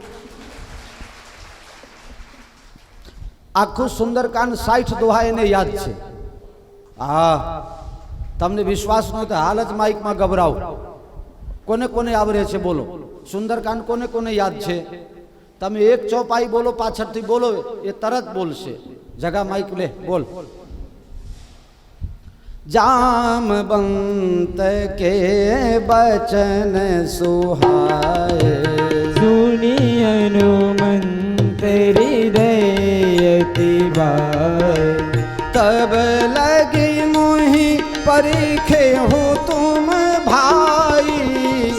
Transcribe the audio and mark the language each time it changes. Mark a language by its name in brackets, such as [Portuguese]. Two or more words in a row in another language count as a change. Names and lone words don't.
[Gujarati] આખું સુંદરકાંડ 60 દોહા એને યાદ છે. હા, તમને વિશ્વાસ ન હોય તો હાલ જ માઇકમાં ગભરાવ. કોને કોને આવડે છે બોલો? સુંદરકાંડ કોને કોને યાદ છે? તમે એક ચોપાઈ બોલો, પાછળથી બોલો, એ તરત બોલશે. જગા માઇક લે, બોલ. [Awadhi] जामवंत के बचन सुहाए, सुनी हनुमंत हृदय तिवाए, तब लगी मोहि परीखे हो तुम भाई,